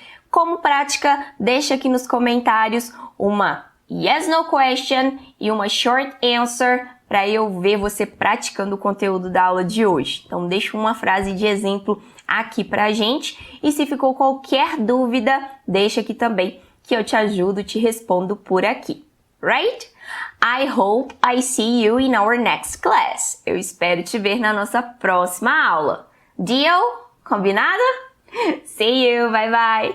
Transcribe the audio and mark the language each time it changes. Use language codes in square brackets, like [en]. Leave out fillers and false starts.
[pt] Como prática, deixa aqui nos comentários uma yes, no question e uma short answer para eu ver você praticando o conteúdo da aula de hoje. Então, deixa uma frase de exemplo aqui pra gente. E se ficou qualquer dúvida, deixa aqui também que eu te ajudo, te respondo por aqui. [en] Right? I hope I see you in our next class. [pt] Eu espero te ver na nossa próxima aula. [en] Deal? [pt] Combinado? [en] See you. Bye bye.